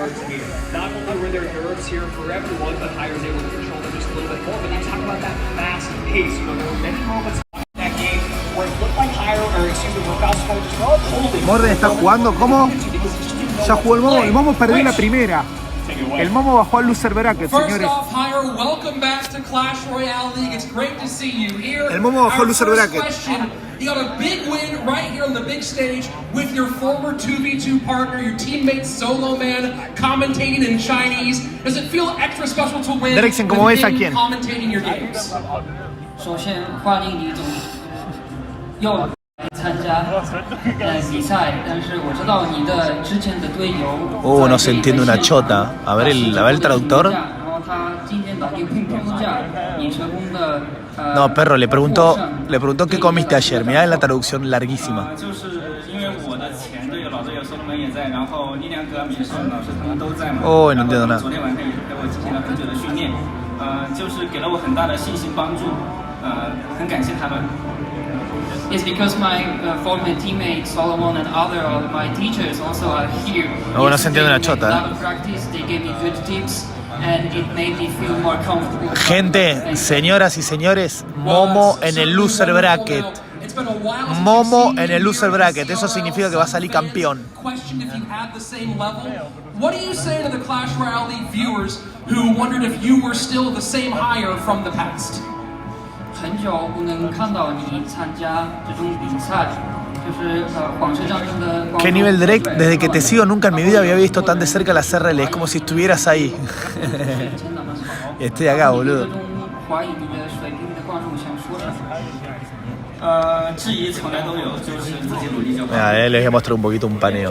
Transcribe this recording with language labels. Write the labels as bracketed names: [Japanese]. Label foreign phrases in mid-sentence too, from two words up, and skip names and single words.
[Spanish] Morden está jugando, ¿cómo? Ya jugó el Momo perdió la primera. El Momo bajó al [English] loser bracket, [Spanish] señores. El Momo bajó al [English] loser bracket. You got a big win right here on the big stage with your former 2v2 partner, your teammate Solo Man, commentating in Chinese. Does it feel extra special to win [Spanish] Derexen, ¿cómo ves a quién? [English] Commentating your games? [Chinese] 首先欢迎李总又来参加比赛，但是我知道你的之前的队友 [Spanish] no se entiende una chota. A ver el traductor. [Chinese] 然后他今天打给乒乓架，你成功的 [Spanish] No, perro, le preguntó qué comiste ayer. Mirá la traducción larguísima. [Chinese] 就是因为我的前队友老队友苏龙门也在，然后力量哥、米顺老师他们都在嘛。 [Spanish] Oh, no entiendo nada. [Chinese] 昨天晚上也是陪我进行了很久的训练，就是给了我很大的信心帮助，很感谢他们。 [English] It's because my former teammates Solomon and other of my teachers also are here. [Spanish] No se entiende una chota. [English] A lot of practice, they gave me good tips. And it made me feel more comfortable. [Spanish] Gente, señoras y señores, Momo en el [English] loser bracket. [Spanish] Momo en el [English] loser bracket. [Spanish] Eso significa que va a salir campeón. [English] What do you say to the Clash Royale League viewers who wondered if you were still the same Higher from the past? [Chinese] 很久不能看到你参加这种比赛。 [Spanish] ¿Qué nivel, Drake? Desde que te sigo nunca en mi vida había visto tan de cerca las RL. Es como si estuvieras ahí. Estoy acá, boludo. Mira, les voy a mostrar un poquito un paneo.